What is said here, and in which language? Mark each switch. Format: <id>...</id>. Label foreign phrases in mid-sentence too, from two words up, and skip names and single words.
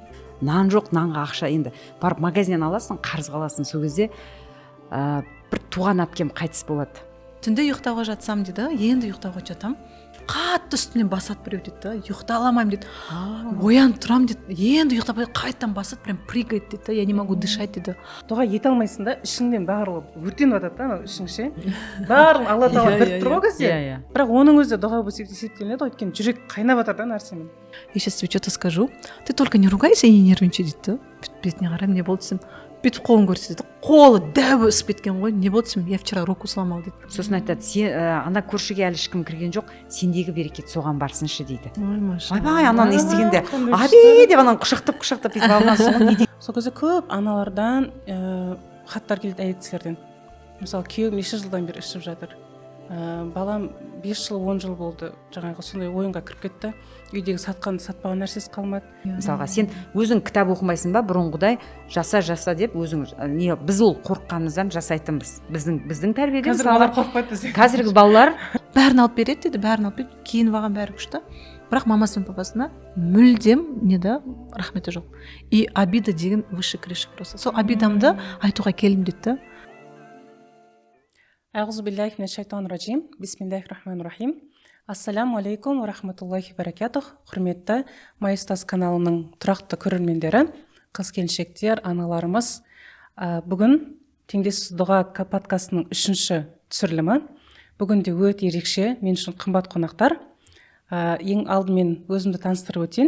<kk>Нан жоқ, нанға ақша, енді барып магазиннен аласың, қарызға аласың. Сол кезде бір туған әпкем қайтыс болады. Түнде ұйықтауға жатсам дейді, енді ұйықтауға жатам, қатты үстінен басат біреу дейді, ұйықта аламайым дейді, оянып тұрам дейді, енді ұйықтап қайттан басат,</kk> <ru>прям прыгает</ru> <kk>дейді,</kk> <ru>я не могу дышать дейді.</ru> <kk>Дұға ете алмайсың да, ішіңнен барлығы өртеніп жатады да, ішің ше. Барлығы алла тағала біліп тұр ғой кезде. Бірақ оның өзі дұға болып есептелінеді ғой, өйткені жүрек қайнап жатыр да нәрсемен.</kk> <ru>Я сейчас тебе что-то скажу, ты только не ругайся и не нервничай дейді.</ru> <kk>Бетіне қараймын, не болды десем, бүйтіп қолын көрсетеді, қолы дәу өсіп кеткен ғой, не болды десем,</kk> <ru>я вчера руку сломал дейді.</ru> <kk>Сосын айтады, ана көршіге әлі ешкім кірген жоқ, сендегі берекет соған барсыншы дейді. Ой, машалла. Айбай, ананы естігенде аби деп ананы құшақтап бүйтіп алған соң не дейді. Сол кезде көп аналардан хаттар келді, әйелдерден. Мысалы, күйеуім неше жылдан бері ішіп жатыр, балам 5 жыл 10 жыл болды, жаңағы сондай ойынға кіріп кетті, үйдегі сатпаған нәрсесі қалмады. Мысалға сен өзің кітап оқымайсың ба, бұрынғыдай жаса деп өзің біз ол қорыққанымыздан жасайтынбыз. Біздің тәрбиеде балалар қорықпайды десе. Қазіргі балалар бәрін алып береді дейді, бәрін алып береді, киініп алған бәрі күшті. Бірақ мамасы мен папасына мүлдем рахметі жоқ.</kk> <ru>И обида деген выше крыши просто.</ru> <kk>Сол обидамды айтуға келдім дейді.</kk> <ar>أعوذ بالله من الشيطان الرجيم. بسم الله الرحمن الرحيم. السلام عليكم ورحمة الله وبركاته.</ar> <kk>Құрметті Майыстас каналының тұрақты көрермендері, қыз-келіншектер, аналарымыз. Бүгін Теңдессіз дұға подкастының 3-ші түсірілімі. Бүгін де өте ерекше, мен үшін қымбат қонақтар. Ең алдымен өзімді таныстырып өтейін.</kk>